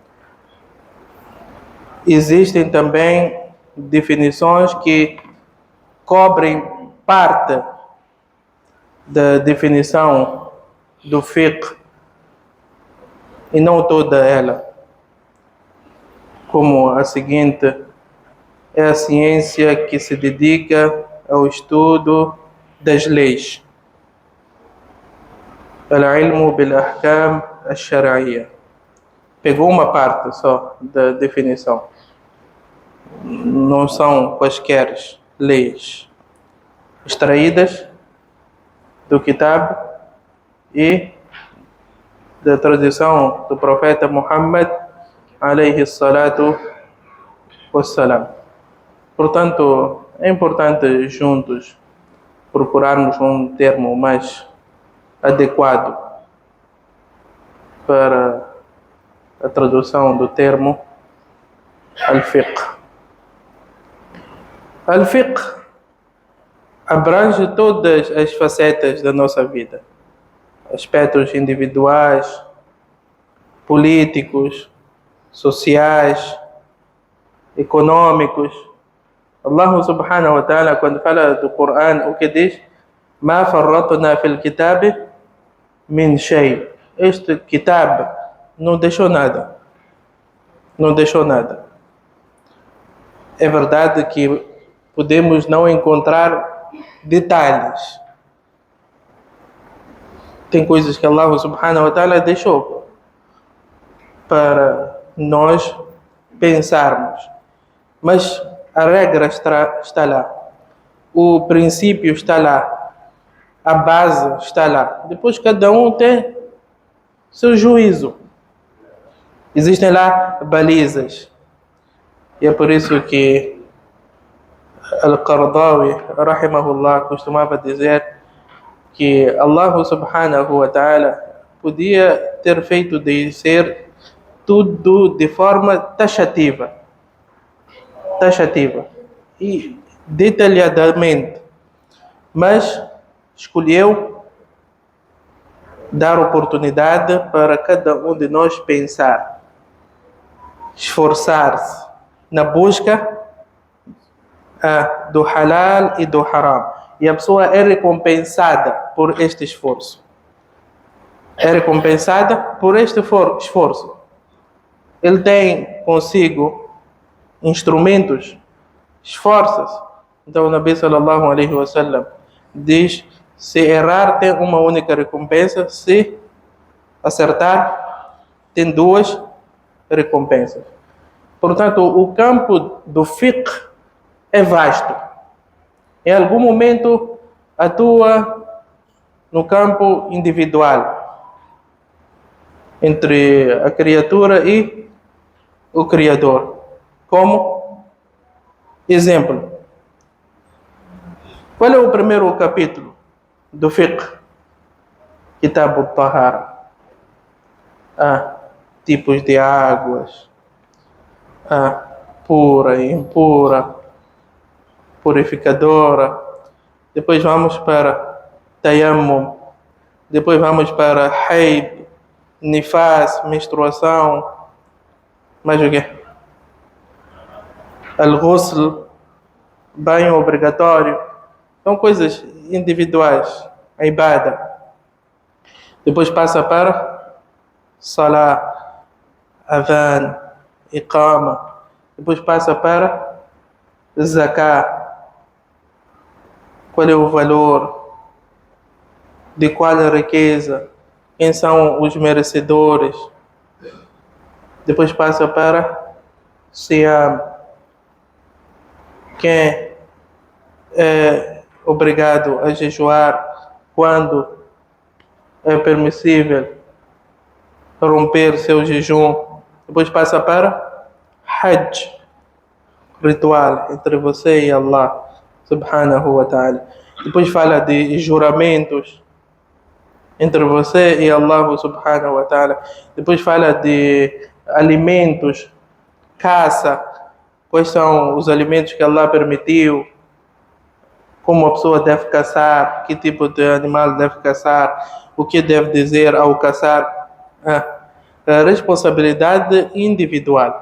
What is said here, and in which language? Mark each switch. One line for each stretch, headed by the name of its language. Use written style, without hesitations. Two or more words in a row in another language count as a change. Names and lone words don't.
Portuguese: Existem também definições que cobrem parte da definição do fiqh e não toda ela, como a seguinte: é a ciência que se dedica ao estudo das leis,
Arabic: العلم بالأحكام الشرعية.
Portuguese: Pegou uma parte só da definição. Não são quaisquer leis extraídas do Kitab e da tradição do profeta Muhammad
Arabic: عليه الصلاة والسلام.
Portuguese: Portanto, é importante juntos procurarmos um termo mais adequado para a tradução do termo al-fiqh. Al-fiqh abrange todas as facetas da nossa vida, aspectos individuais, políticos, sociais, econômicos.
Arabic: الله سبحانه وتعالى,
Portuguese: quando fala do Coran, o que diz?
Arabic: ما فرطنا في الكتاب من شيء.
Portuguese: Este kitab não deixou nada. Não deixou nada. É verdade que podemos não encontrar detalhes. Tem coisas que
Arabic: الله سبحانه وتعالى
Portuguese: deixou para nós pensarmos. Mas a regra está lá. O princípio está lá. A base está lá. Depois cada um tem seu juízo. Existem lá balizas. E é por isso que Al-Qaradawi, rahimahullah, costumava dizer que
Arabic: الله سبحانه وتعالى
Portuguese: podia ter feito de ser tudo de forma taxativa e detalhadamente, mas escolheu dar oportunidade para cada um de nós pensar, esforçar-se na busca do halal e do haram. E a pessoa é recompensada por este esforço. É recompensada por este esforço. Ele tem consigo instrumentos, esforça-se. Então o Nabi
Arabic: صلى الله عليه وسلم
Portuguese: diz: se errar tem uma única recompensa, se acertar tem duas recompensas. Portanto, o campo do fiqh é vasto. Em algum momento atua no campo individual, entre a criatura e o Criador. Como exemplo, qual é o primeiro capítulo do fiqh?
Arabic: كتاب الطهارة.
Portuguese: tipos de águas, pura e impura, purificadora. Depois vamos para tayammum. Depois vamos para haid, nifas, menstruação. Mais o quê? Al-ghusl, banho obrigatório. São coisas individuais. A ibada. Depois passa para salah, adhan, iqama. Depois passa para zakah. Qual é o valor? De qual riqueza? Quem são os merecedores? Depois passa para Siyam. Quem é obrigado a jejuar? Quando é permissível romper seu jejum? Depois passa para Hajj, ritual entre você e
Arabic: الله سبحانه وتعالى.
Portuguese: Depois fala de juramentos entre você e
Arabic: الله سبحانه وتعالى.
Portuguese: Depois fala de alimentos, caça, quais são os alimentos que Allah permitiu, como a pessoa deve caçar, que tipo de animal deve caçar, o que deve dizer ao caçar. A responsabilidade individual.